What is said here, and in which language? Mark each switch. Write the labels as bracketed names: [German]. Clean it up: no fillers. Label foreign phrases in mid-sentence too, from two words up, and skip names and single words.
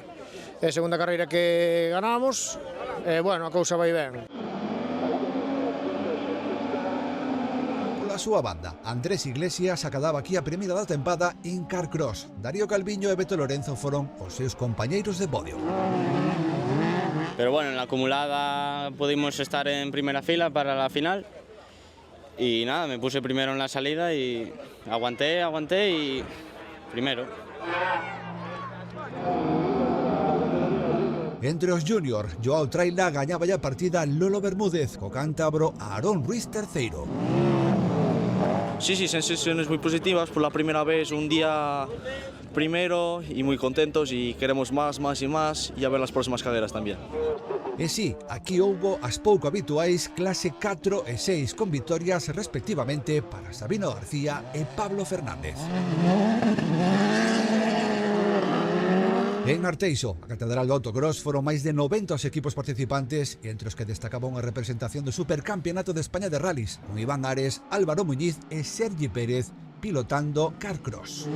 [Galician] É a segunda carreira que ganamos, bueno, a cousa vai ben. Súa banda, Andrés Iglesias acadaba aquí a primeira da tempada en Carcross. Darío Calviño e Beto Lorenzo foron os seus compañeiros de podio. [Spanish] Pero bueno, en la acumulada pudimos estar en primera fila para la final y nada, me puse primero en la salida y aguanté y primero. [Galician] Entre os júnior, Joao Traila gañaba a partida Lolo Bermúdez, co cántabro Aarón Ruiz terceiro. [Spanish] Sí, sensaciones muy positivas, por la primera vez un día primero y muy contentos y queremos más y a ver las próximas carreras también. [Galician] E sí, aquí houbo as pouco habituais clase 4 e 6 con vitorias respectivamente para Sabino García e Pablo Fernández. En Arteixo, a Catedral do Autocross, foron máis de 90 os equipos participantes, entre os que destacaba unha representación do Supercampeonato de España de Rallys, con Iván Ares, Álvaro Muñiz e Sergi Pérez pilotando Carcross.